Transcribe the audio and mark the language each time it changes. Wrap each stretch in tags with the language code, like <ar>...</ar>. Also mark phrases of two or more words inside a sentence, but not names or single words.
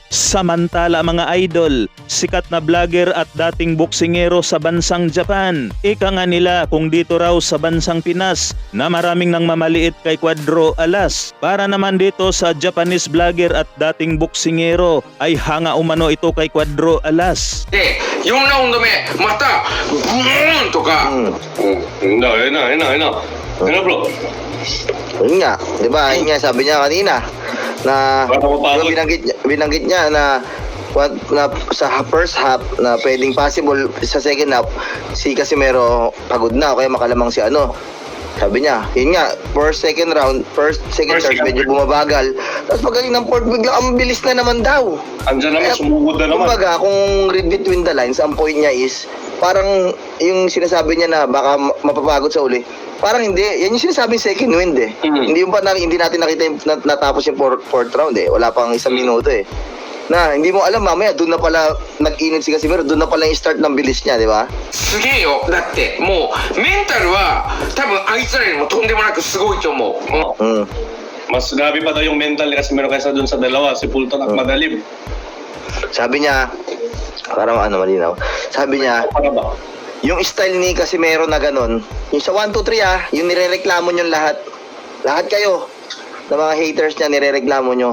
<tl>Samantala mga idol, sikat na vlogger at dating boksingero sa bansang Japan. Ika nga nila kung dito raw sa bansang Pinas na maraming nang mamaliit kay Cuadro Alas. Para naman dito sa Japanese vlogger at dating boksingero ay hanga umano ito kay Cuadro Alas.</tl> <ja>4 ラウンド目またグーンとか、ええな bro.</ja> <tl>Yun nga, di ba? Yun nga, sabi niya kanina na binanggit niya na sa</tl> <en>first half</en> <tl>na pwedeng possible sa</tl> <en>second half</en> <tl>si Casimero pagod na kaya makalamang si ano. Sabi niya, yun nga,</tl> <en>second charge</en> <tl>medyo bumabagal. Tapos pagaling ng fourth, bigla ang bilis na naman daw. Andiyan naman, sumugod na naman. Kumbaga, kung</tl> <en>read between the lines,</en> <tl>ang point niya is, parang yung sinasabi niya na baka mapapagod sa uli. Parang hindi, yan yung sinasabing</tl> <en>second wind</en> <tl>eh. Hindi natin nakita yung natapos yung</tl> <en>fourth round</en> <tl>eh. Wala pang isang minuto eh. Na hindi mo alam mamaya doon na pala nag-init si Casimero, doon na pala yung start ng bilis niya, di ba?</tl> <ja>すげえよ。だってもうメンタルは多分あいつらよりもとんでもなくすごいと思う。</ja> <tl>Mas grabe pa daw yung mental ni Casimero kaysa dun sa dalawa, si Fulton at Madalim. Sabi niya, parang malinaw. Sabi niya, Para ba? yung style ni Casimero na ganun, yung sa 1, 2, 3 yung nirereklamo nyo lahat kayo, na mga haters niya, nirereklamo nyo,</tl>